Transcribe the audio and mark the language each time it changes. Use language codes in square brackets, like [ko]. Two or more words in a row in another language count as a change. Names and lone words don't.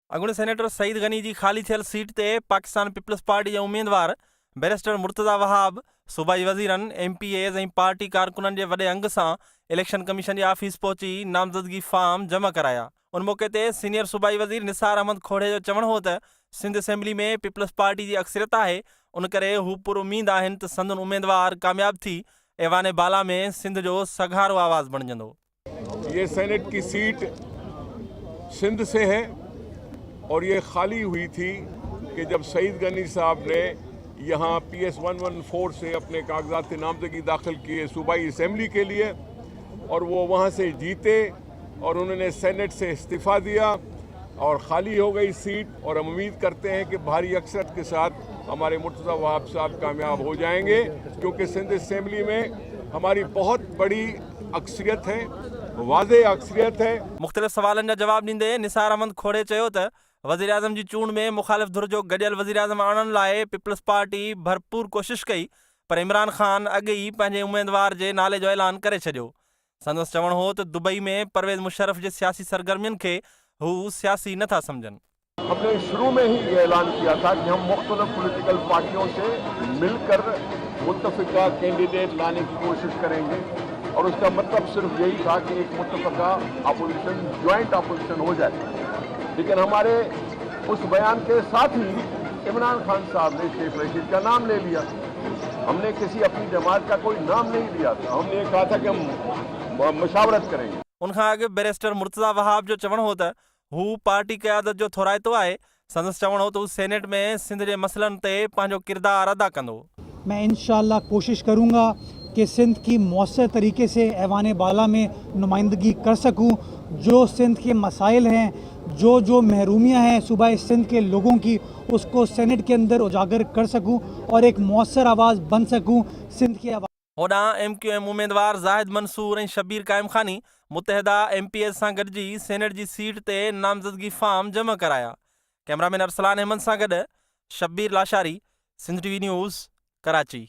[sd] अॻूणे सेनेटर सईद गनी जी ख़ाली थियल सीट ते पाकिस्तान पीपल्स पार्टी जा उम्मीदवार बैरिस्टर मुर्तज़ा वहाब सूबाई वज़ीरनि MPAs ऐं पार्टी कारकुननि जे वॾे अंग सां इलेक्शन कमीशन जी ऑफिस पहुची नामज़दगी फार्म जमा कराया। उन मौक़े ते सीनियर सूबाई वज़ीर निसार अहमद खोड़े जो चवणु हो त सिंध असेंबली में पीपल्स पार्टी जी अक्सरियत आहे, उन करे हू पुरुमीद आहिनि त संदन उम्मीदवार कामयाब थी ऐवान बाला में सिंध जो सघारो आवाज़ बणिजंदो। [ur] یہ سینیٹ کی سیٹ سندھ سے ہے اور یہ خالی ہوئی تھی کہ جب سعید غنی صاحب نے یہاں PS 114 سے اپنے کاغذات نامزدگی داخل کیے صوبائی اسمبلی کے لیے اور وہ وہاں سے جیتے اور انہوں نے سینیٹ سے استعفیٰ دیا اور خالی ہو گئی سیٹ. اور ہم امید کرتے ہیں کہ بھاری اکثریت کے ساتھ ہمارے مرتضیٰ وہاب صاحب کامیاب ہو جائیں گے، کیونکہ سندھ اسمبلی میں ہماری بہت بڑی اکثریت ہے، واضح اکثریت ہے. [sd] मुख़्तलिफ़ सवालनि जा जवाब ॾींदे निसार अहमद खोड़े चयो त वज़ीर आज़म जी चूंड में मुख़ालिफ़ धुर जो गॾियल वज़ीर आज़म आणण लाइ पीपल्स पार्टी भरपूर कोशिश कई, पर इमरान ख़ान अॻु ई पंहिंजे उम्मीदवार जे नाले जो ऐलान करे छॾियो। संदसि चवणु हो त दुबई में परवेज़ मुशर्रफ जे सियासी सरगर्मियुनि खे हू सियासी नथा सम्झनि। [ur] ہم نے شروع میں ہی یہ اعلان کیا تھا کہ ہم مختلف [en] political parties [ur] سے مل کر متفقہ کینڈیڈیٹ لانے کی کوشش کریں گے اور اس کا مطلب صرف یہی تھا کہ ایک متفقہ اپوزیشن, [en] joint opposition [ur] ہو جائے. لیکن ہمارے اس بیان کے ساتھ ہی عمران خان صاحب نے شیخ رشید کا نام لے لیا. ہم نے کسی اپنی جماعت کا کوئی نام نہیں لیا تھا، ہم نے یہ کہا تھا کہ ہم مشاورت کریں گے. [sd] उनखां अॻु बैरिस्टर मुर्तज़ा वहाब जो चवणु हो त हू पार्टी क़यादत जो थोराइतो आहे। संदसि चवणु हो त हू सेनेट में सिंध जे मसइलनि ते पंहिंजो किरदारु अदा कंदो। [ur] میں [ar] إن شاء الله [ur] کوشش کروں گا کہ سندھ کی مؤثر طریقے سے ایوان بالا میں نمائندگی کر سکوں. جو سندھ کے مسائل ہیں، جو محرومیاں ہیں صوبائی سندھ کے لوگوں کی، اس کو سینیٹ کے اندر اجاگر کر سکوں اور ایک مؤثر آواز بن سکوں سندھ کی آواز. [sd] होॾां MQM उम्मीदवार ज़ाहिद मंसूर ऐं शबीर काइम खानी मुतहदा MPAs सां गॾिजी सेनेट जी सीट ते नामज़दगी फार्म जमा कराया। कैमरामैन अरसलान अहमद सां गॾु शब्बीर लाशारी, सिंध TV न्यूज़, कराची।